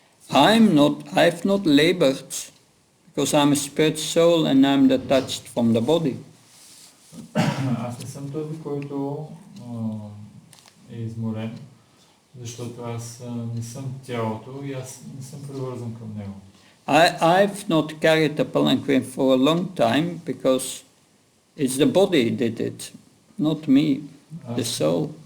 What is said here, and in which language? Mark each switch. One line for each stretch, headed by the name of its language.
English: I've not labored because I'm a spirit soul and I'm detached from the body.
Bulgarian: Аз не съм този, който е изморен, защото аз не съм тялото и аз не съм привързан към него.
English: I've not carried the palanquin for a long time because it's the body did it, not me, the soul.